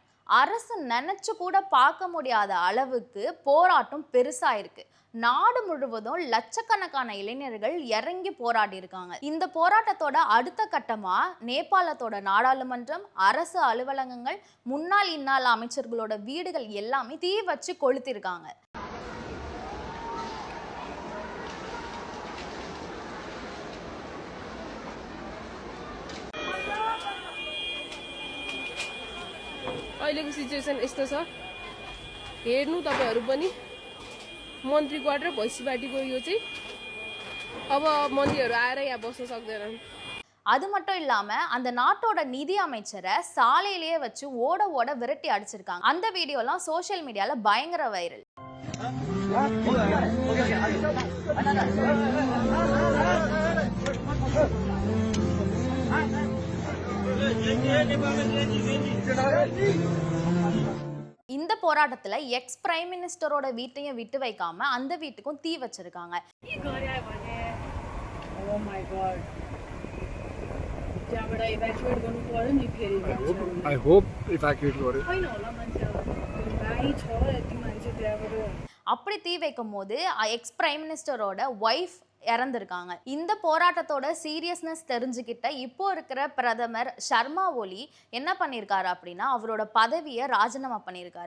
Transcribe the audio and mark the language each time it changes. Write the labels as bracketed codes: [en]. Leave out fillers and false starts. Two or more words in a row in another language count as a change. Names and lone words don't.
[ta] அரசு நினைச்சு கூட பார்க்க முடியாத அளவுக்கு போராட்டம் பெருசா இருக்கு. நாடு முழுவதும் லட்சக்கணக்கான இளைஞர்கள் இறங்கி போராடி இருக்காங்க. இந்த போராட்டத்தோட அடுத்த கட்டமா நேபாளத்தோட நாடாளுமன்றம், அரசு அலுவலகங்கள், முன்னாள் இன்னாள் அமைச்சர்களோட வீடுகள் எல்லாமே தீ வச்சு கொளுத்திருக்காங்க. [ne] अहिलेको सिचुएसन यस्तो छ, हेर्नु तपाईहरु पनि मन्त्री क्वार्टर भैँसीबाटीको यो चाहिँ अब मन्त्रीहरु आएर यहाँ बस्न सक्दैनन्. [ta] அது மட்டும் இல்லாம அந்த நாட்டோட நிதி அமைச்சரை சாலையிலேயே வச்சு ஓட ஓட விரட்டி அடிச்சிருக்காங்க. அந்த வீடியோலாம் [en] social mediaல [ta] பயங்கர வைரல். இந்த போராட்டத்துல [en] ex prime ministerஓட [ta] வீட்டையும் விட்டு வைக்காம அந்த வீட்டுக்கும் தீ வச்சிருக்காங்க. [en] I hope evacuate gore. [ta] அப்படி தீ வைக்கும் போது [en] ex prime ministerஓட wife [ta] இறந்திருக்காங்க. இந்த போராட்டத்தோட சீரியஸ்னஸ் தெரிஞ்சுக்கிட்ட இப்போ இருக்கிற பிரதமர் சர்மா ஒலி என்ன பண்ணியிருக்காரு அப்படின்னா அவரோட பதவியை ராஜினாமா பண்ணியிருக்காரு.